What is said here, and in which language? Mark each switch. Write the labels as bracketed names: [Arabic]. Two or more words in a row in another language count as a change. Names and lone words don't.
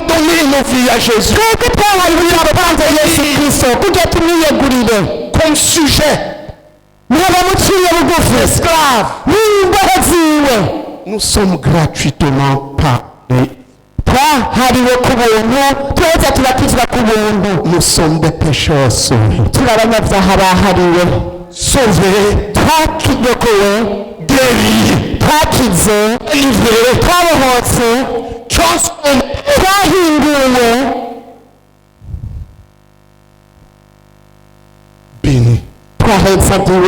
[French] donné nos vies à Jésus. [Rundi] twebwe twahaye ubuzima bwanze yesu kristo kugira tumwiyegurire [French] Comme sujet, [Rundi] mwaba muciye bugufi [French] esclave, [Rundi] n'imbohe ziwe [French] nous sommes gratuitement pardonnés. [Rundi] twahariwe ku buntu tweza tubatizwa ku buntu [French] Nous sommes des pécheurs sauvés. [Rundi] turi abanyabyaha bahariwe [French] Sauvés, [Rundi] twakirokowe [French] guéris, [Rundi] twakize [French] délivrés, [Rundi] twabohotse [French] transformés. [Rundi] twahinduwe [French] Bénis. [Rundi] twahetsagiwe